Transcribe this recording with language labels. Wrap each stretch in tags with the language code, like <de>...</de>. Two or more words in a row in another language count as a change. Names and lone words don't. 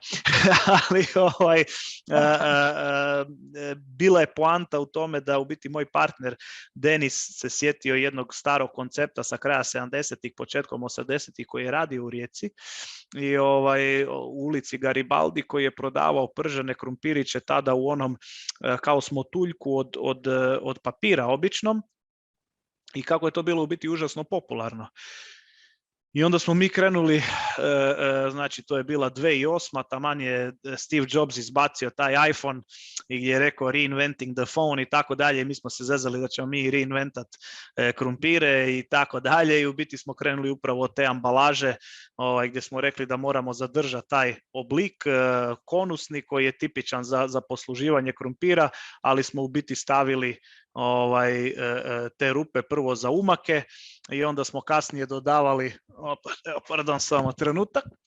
<hr>Ali bila je poanta u tome da u biti moj partner Denis se sjetio jednog starog koncepta sa kraja 70-ih, početkom 80-ih koji je radio u Rijeci i u ulici Garibaldi, koji je prodavao pržene krumpiriće tada u onom kao smotuljku od papira običnom i kako je to bilo u biti užasno popularno. I onda smo mi krenuli, znači to je bila 2008. Taman je Steve Jobs izbacio taj iPhone i gdje je rekao</hr> <en>reinventing the phone</en> <hr>i tako dalje. Mi smo se zezali da ćemo mi reinventat krumpire i tako dalje i u biti smo krenuli upravo od te ambalaže gdje smo rekli da moramo zadržati taj oblik konusni koji je tipičan za posluživanje krumpira, ali smo u biti stavili te rupe prvo za umake i onda smo kasnije dodavali, samo trenutak,</hr>